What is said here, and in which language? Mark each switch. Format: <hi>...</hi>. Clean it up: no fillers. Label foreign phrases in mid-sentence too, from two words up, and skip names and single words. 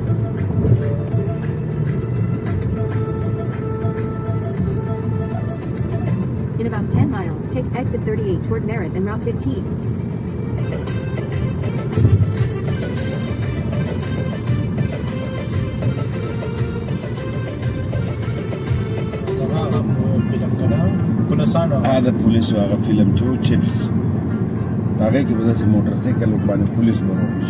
<en>In about 10 miles, take exit 38 toward Merritt and Route 15.</en> <ps>دا پولیسو هغه فلم چې و چپس، هغې کې به داسې موټر سایکل باندې پولیس به راوخیژي.</ps>